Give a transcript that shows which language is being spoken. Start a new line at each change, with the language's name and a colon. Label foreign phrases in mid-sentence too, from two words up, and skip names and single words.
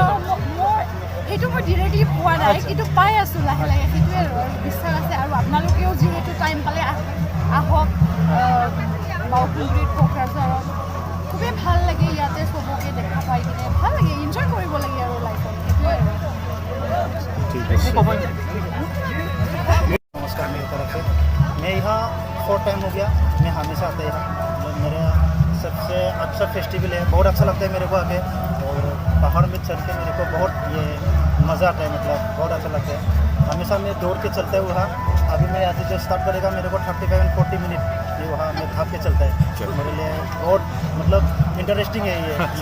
Assamese: সেইটো মই ডিৰেক্টলি পোৱা নাই কিন্তু পাই আছোঁ লাহে লাহে সেইটোৱে আৰু বিশ্বাস আছে আৰু আপোনালোকেও যিহেতু টাইম পালে আহক বাওকুংগ্ৰিত কোকৰাঝাৰত খুবেই ভাল লাগে ইয়াতে চবকে দেখা পাই কিনে ভাল লাগে এনজয় কৰিব লাগে আৰু লাইফত সেইটোৱে আৰু
Hindi: नमस्कार मेरी तरफ से मैं यहाँ 4 टाइम हो गया मैं हमेशा आता यहाँ मेरा सबसे अच्छा फेस्टिवल है बहुत अच्छा लगता है मेरे को आके और पहाड़ में चल के मेरे को बहुत ये मज़ा आता है मतलब बहुत अच्छा लगता है हमेशा मैं दौड़ के चलता है वहाँ अभी मैं आज जो स्टार्ट करेगा मेरे को 35 and 40 मिनट ये वहाँ मैं भाग के चलता है मेरे लिए बहुत मतलब इंटरेस्टिंग है ये